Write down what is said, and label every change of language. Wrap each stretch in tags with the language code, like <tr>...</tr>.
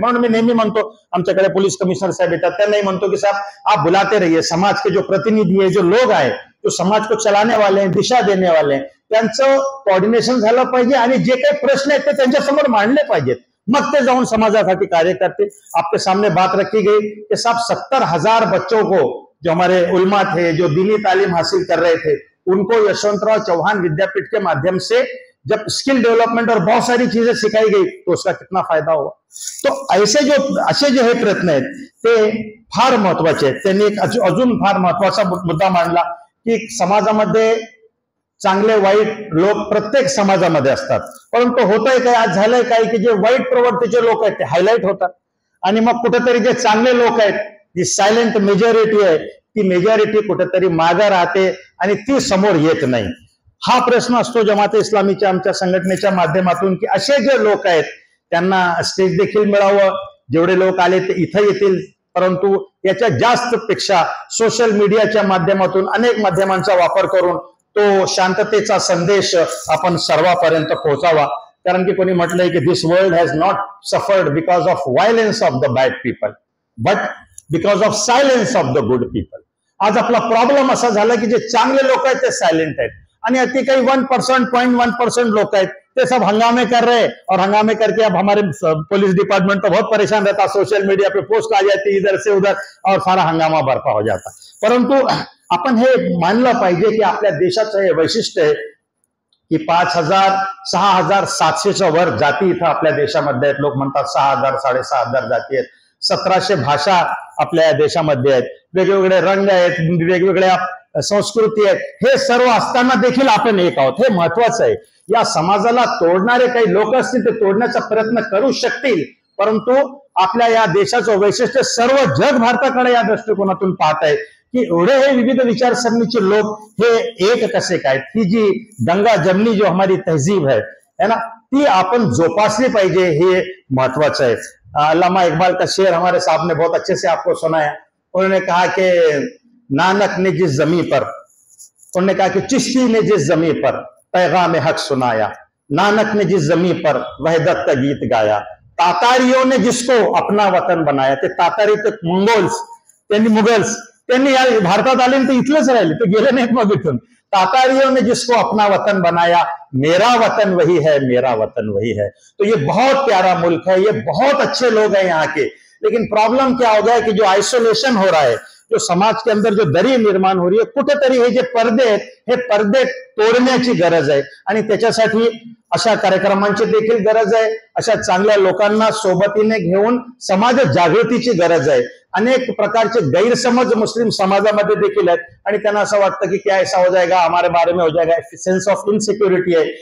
<mr>म्हणून मी नेहमी म्हणतो, आमच्याकडे पोलीस कमिशनर साहेब येतात त्यांनाही म्हणतो की</mr> <hi>साहब आप बुलाते रहिए, समाज के जो प्रतिनिधी है,</hi> <mr>जो लोग आहे,</mr> <hi>जो समाज को चलाने वाले हैं,</hi> <mr>दिशा देने वाले हैं, त्यांचं कोऑर्डिनेशन झालं पाहिजे आणि जे काही प्रश्न आहेत ते त्यांच्यासमोर मांडले पाहिजेत. मग ते जाऊन समाजासाठी कार्य करते.</mr> <hi>आपके सामने बात रखी गई कि साहब 70,000 बच्चों को जो हमारे उलमा थे, जो दीनी तालीम हासिल कर रहे थे, उनको यशवंतराव चौहान विद्यापीठ के माध्यम से जब स्किल डेवलपमेंट और बहुत सारी चीजें सिखाई गई तो उसका कितना फायदा हुआ.</hi> <mr>तो असे जे हे प्रयत्न आहेत ते फार महत्वाचे आहेत. त्यांनी एक अजून फार महत्वाचा मुद्दा मांडला की समाजामध्ये चांगले वाईट लोक प्रत्येक समाजामध्ये असतात, परंतु होतंय काय, आज झालंय काय की जे वाईट प्रवृत्तीचे लोक आहेत ते हायलाइट होतात आणि मग कुठेतरी जे चांगले लोक आहेत, जी सायलेंट मेजॉरिटी आहे, ती मेजॉरिटी कुठेतरी मागे राहते आणि ती समोर येत नाही. हा प्रश्न असतो जमात इस्लामीच्या आमच्या संघटनेच्या माध्यमातून की असे जे लोक आहेत त्यांना स्टेज देखील मिळावं. जेवढे लोक आले ते इथं येतील, परंतु याच्या जास्त पेक्षा सोशल मीडियाच्या माध्यमातून अनेक माध्यमांचा वापर करून तो शांततेचा संदेश आपण सर्वांपर्यंत पोहोचावा. कारण की कोणी म्हटलंय की</mr> <en>This world has not suffered because of violence of the bad people but because of silence of the good people.</en> <mr>आज आपला प्रॉब्लेम असा झाला की जे चांगले लोक आहेत ते सायलेंट आहेत आणि अति काही 1%, 0.1% लोग हैं, ते</mr> <hi>सब हंगामे कर रहे हैं. और हंगामे करके अब हमारे पुलिस डिपार्टमेंट तो बहुत परेशान रहता, सोशल मीडिया पे पोस्ट आ जाती इधर से उधर और सारा हंगामा बरपा हो जाता.</hi> <mr>परंतु आपण हे मानलं पाहिजे की आपल्या देशाचं हे वैशिष्ट्य आहे की 5,000, 6,700च्या वर जाती इथं आपल्या देशामध्ये आहेत. लोक म्हणतात 6,000, 6,500 जाती आहेत. 1700 भाषा आपल्या देशामध्ये आहेत. वेगवेगळे रंग आहेत, वेगवेगळ्या संस्कृती आहेत. हे सर्व असताना देखील आपण एक आहोत, हे महत्वाचं आहे. या समाजाला तोडणारे काही लोक असतील ते तोडण्याचा प्रयत्न करू शकतील, परंतु आपल्या या देशाचं वैशिष्ट्य सर्व जग भारताकडे या दृष्टिकोनातून पाहत आहे की एवढे हे विविध विचारसरणीचे लोक हे एक कसे काय. ही जी गंगा जमनी</mr> <hi>जो हमारी तहजीब है ना,</hi> <mr>ती आपण जोपासली पाहिजे, हे महत्वाचं आहे.</mr> <hi>अल्लामा इकबाल का शेर हमारे साहब ने बहुत अच्छे से आपको सुनाया. उन्होंने कहा कि नानक ने जिस जमी पर, उन्होंने कहा कि चिश्ती ने जिस जमी पर पैगाम हक सुनाया, नानक ने जिस जमी पर वहदत का गीत गाया, तातारियों ने जिसको अपना वतन बनाया.</hi> <mr>ते तातारी ते मुगल्स त्यांनी या भारतात आले ते इथलेच राहिले, ते गेले नाहीत मग इथून.</mr> <hi>तातारियों ने जिसको अपना वतन बनाया, मेरा वतन वही है, मेरा वतन वही है. तो ये बहुत प्यारा मुल्क है, ये बहुत अच्छे लोग हैं यहाँ के. लेकिन प्रॉब्लम क्या हो गया है कि जो आइसोलेशन हो रहा है, जो समाज के अंदर जो दरी निर्माण हो रही है,</hi> <mr>कुठेतरी हे जे पर्दे आहेत हे पर्दे तोडण्याची गरज आहे आणि त्याच्यासाठी अशा कार्यक्रमांची देखील गरज आहे. अशा चांगल्या लोकांना सोबतीने घेऊन समाज जागृतीची गरज आहे. अनेक प्रकारचे गैरसमज मुस्लिम समाजामध्ये देखील आहेत आणि त्यांना असं वाटतं की</mr> <hi>क्या ऐसा हो जाएगा,</hi> <mr>हमारे बारे में हो जाएगा, सेन्स ऑफ इनसिक्युरिटी आहे.</mr>